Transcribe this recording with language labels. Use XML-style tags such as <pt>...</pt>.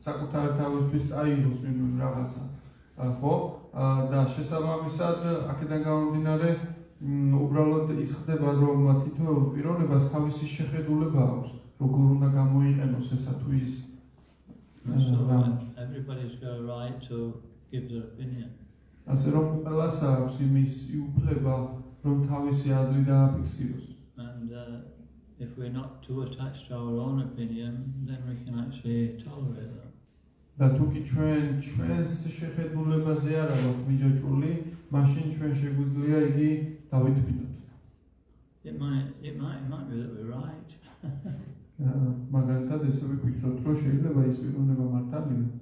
<ka>საკუთარ თავისთვის წაიღოს ვინ რაღაცა. ხო? და შესაბამისად აქედან გამომდინარე უბრალოდ ის ხდება რომ თითოეულ პიროვნებას თავისი შეხედულება აქვს როგორ უნდა გამოიყენოს ესა თუ ის</ka> <en>So everybody's got a right to give their opinion.</en> <ka>ასე რომ ყველას აქვს იმის უფლება რომ თავისი აზრი დააფიქსიროს.</ka> <en>And if we're not too attached to our own opinion, then we can actually tolerate that.</en> <ka>და თუ კი ჩვენს შეხედულებაზე არ აქვთ მიჯაჭვული, მაშინ ჩვენ შეგვიძლია იგი დავითმინოთ.</ka> <en>It might be that we're right.</en> <ka>მაგალითად ესე ვიფიქროთ, რომ შეიძლება ის პიროვნება მართალია.</ka>